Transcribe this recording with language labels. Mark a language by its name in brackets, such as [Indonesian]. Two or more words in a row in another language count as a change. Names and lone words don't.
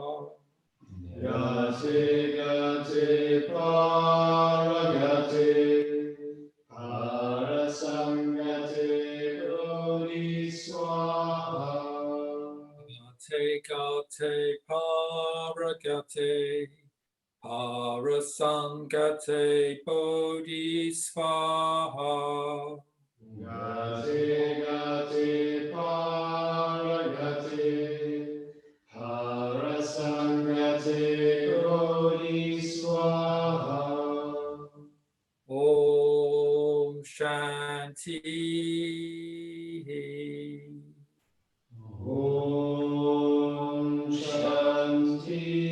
[Sanskrit] Gate Gate Paragate Parasangate Bodhisvaha. Gate Gate Paragate Parasangate Bodhisvaha. Gate gate paragate harasangate kodi swaha. Om Shanti. Om Shanti.